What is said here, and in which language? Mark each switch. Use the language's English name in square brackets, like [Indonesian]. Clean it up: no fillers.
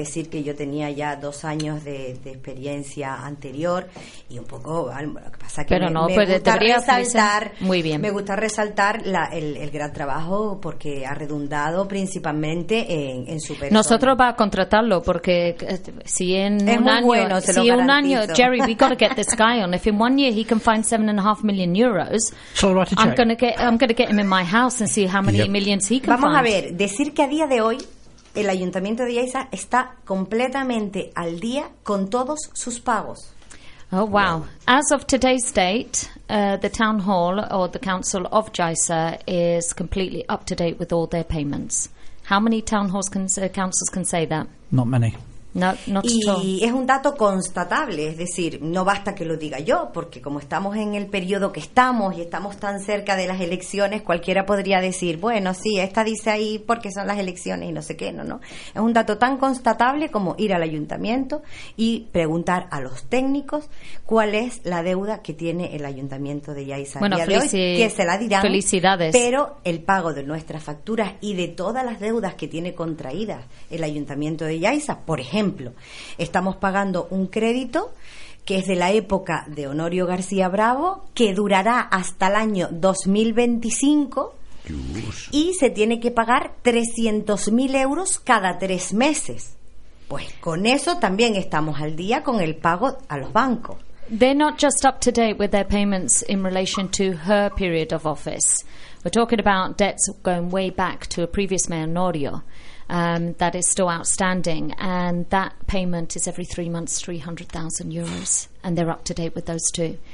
[Spanish] Decir que yo tenía ya 2 años de experiencia anterior y un poco, lo que pasa que me gusta resaltar el gran trabajo, porque ha redundado principalmente en su persona. Nosotros va a contratarlo, porque si en es un año bueno, si un año, [English] Jerry, we've got to get this guy on. If in 1 year he can find 7.5 million euros, I'm going to get him in my house and see how many millions he can find. [Spanish] Vamos a ver, decir que a día de hoy el ayuntamiento de Yaiza está completamente al día con todos sus pagos. [English] Oh, wow. As of today's date, the town hall or the council of Yaiza is completely up to date with all their payments. How many town halls councils can say that? Not many. Not at all. [Spanish] Es un dato constatable, es decir, no basta que lo diga yo, porque como estamos en el periodo que estamos y estamos tan cerca de las elecciones, cualquiera podría decir, bueno, sí, esta dice ahí porque son las elecciones y no sé qué, ¿no? Es un dato tan constatable como ir al ayuntamiento y preguntar a los técnicos cuál es la deuda que tiene el ayuntamiento de Yaiza. Bueno, que se la dirán. Felicidades. Pero el pago de nuestras facturas y de todas las deudas que tiene contraídas el ayuntamiento de Yaiza, por ejemplo, estamos pagando un crédito que es de la época de Honorio García Bravo, que durará hasta el año 2025. Dios. Y se tiene que pagar 300.000 euros cada 3 meses. Pues con eso también estamos al día con el pago a los bancos. [English] They're not just up to date with their payments in relation to her period of office. We're talking about debts going way back to a previous mayor, Norio, that is still outstanding. And that payment is every 3 months, 300,000 euros. And they're up to date with those two.